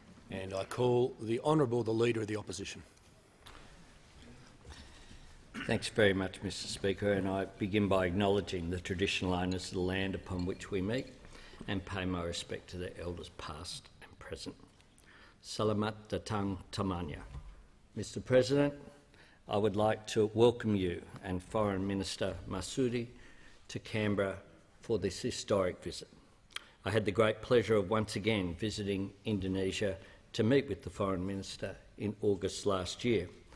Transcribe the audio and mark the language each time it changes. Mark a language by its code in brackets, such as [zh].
[en] And I call the Honourable the Leader of the Opposition. Thanks very much, Mr Speaker, and I begin by acknowledging the traditional owners of the land upon which we meet and pay my respect to their elders past and present. [id] Selamat datang temannya. [en] Mr President, I would like to welcome you and Foreign Minister Marsudi to Canberra for this historic visit. I had the great pleasure of once again visiting Indonesia to meet with the Foreign Minister in August last year.